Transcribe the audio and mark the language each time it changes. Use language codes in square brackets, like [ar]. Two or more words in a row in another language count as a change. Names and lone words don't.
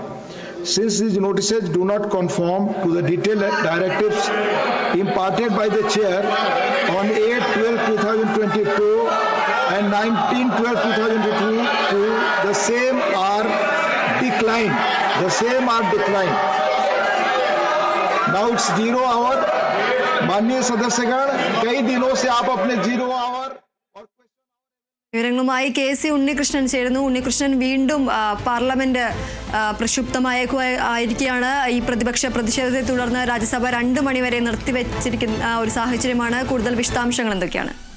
[en] Since these notices do not conform to the detailed directives imparted by the Chair on 8/12/2022 and 19/12/2022, the same are declined. Now it's 0 hour. [hi] माननीय सदस्यगण, कई दिनों से आप अपने 0 hour [ml] വിവരങ്ങളുമായി KC ഉണ്ണികൃഷ്ണൻ ചേരുന്നു. ഉണ്ണികൃഷ്ണൻ, വീണ്ടും പാർലമെന്റ് പ്രക്ഷുബ്ധമായിരിക്കുകയാണ്. ഈ പ്രതിപക്ഷ പ്രതിഷേധത്തെ തുടർന്ന് രാജ്യസഭ 2 മണിവരെ നിർത്തിവെച്ചിരിക്കുന്ന ഒരു സാഹചര്യമാണ്. കൂടുതൽ വിശദാംശങ്ങൾ എന്തൊക്കെയാണ്?